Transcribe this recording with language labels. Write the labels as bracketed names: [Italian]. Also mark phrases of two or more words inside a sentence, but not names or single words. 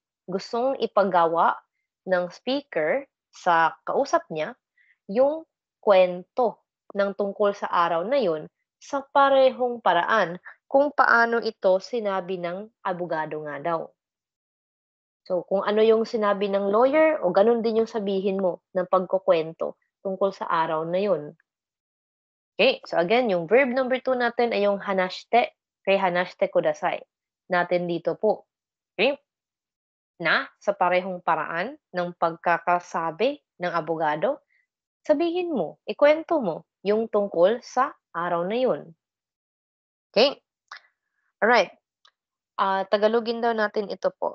[Filipino] Gustong ipagawa ng speaker sa kausap niya yung kwento ng tungkol sa araw na yun sa parehong paraan kung paano ito sinabi ng abogado nga daw. So, kung ano yung sinabi ng lawyer o ganun din yung sabihin mo ng pagkukuwento tungkol sa araw na yun. [English] Okay, so again, [Filipino] yung [English] verb number [Filipino] 2 natin ay yung hanashite. Okay, [Japanese] 話してください. [Filipino] Natin dito po. Okay? Na sa parehong paraan ng pagkakasabi ng abogado, sabihin mo, ikwento mo yung tungkol sa araw na yun. [English] Okay? Alright. [Filipino] Tagalogin daw natin ito po.